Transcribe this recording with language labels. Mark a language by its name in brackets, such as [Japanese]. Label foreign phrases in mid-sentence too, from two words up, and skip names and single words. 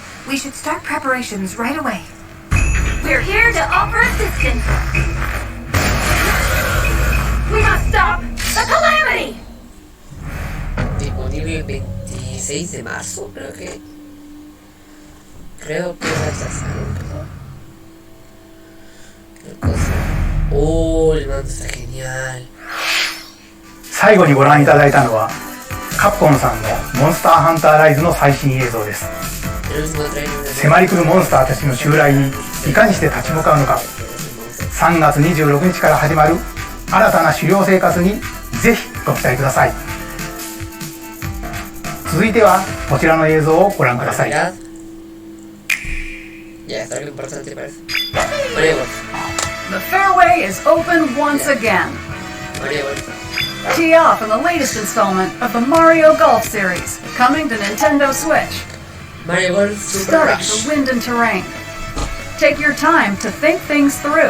[English] We should start preparations right away. We're here to offer assistance. We must stop the calamity! [Spanish] Disponible el 26 de marzo, creo que rechazaron. ¿Qué cosa? Oh, el mando está genial. [Japanese] 最後にご覧いただいたのはカプコンさんのモンスターハンターライズの最新映像です。迫り来るモンスターたちの襲来にいかにして立ち向かうのか、3月26日から始まる新たな狩猟生活にぜひご期待ください。続いてはこちらの映像をご覧ください。 [English] The fairway is open once again. Tee off in the latest installment of the Mario Golf series, coming to Nintendo Switch. Study the wind and terrain. Take your time to think things through.